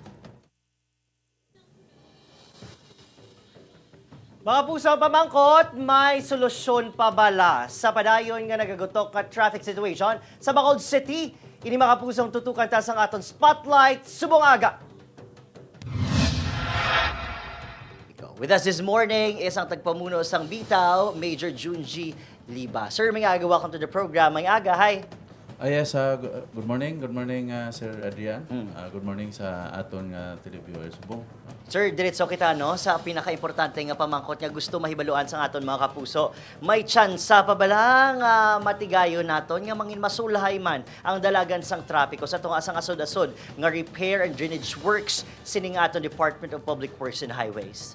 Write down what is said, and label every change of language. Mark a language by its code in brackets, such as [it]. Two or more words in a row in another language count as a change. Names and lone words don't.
[hil] Mga pusang pamangkot, may solusyon pa bala sa padayon nga nagagutok ka traffic situation sa Bacolod City? Ini mga pusang tutukan ta sang aton Spotlight subong aga. [en] With us this morning is [hil] ang tagpamuno sang [en] Bitaw, Major Junji Liba. [hil] Sir, may aga, [en] welcome to the program. [hil] May aga, [en] hi. Yes, good morning. Good morning, Sir Adrian. Good morning [hil] sa aton [en] televiewers. [hil] Sir, diretso kita no sa pinaka-importante nga pamangkot nga gusto mahibaluan sa aton mga kapuso. May tsansa pa bala nga matigayon naton nga mangin masulahay man ang dalagan sang trapiko sa tunga sang asod-asod nga [en] repair and drainage works [hil] sining aton Department of Public Works and Highways.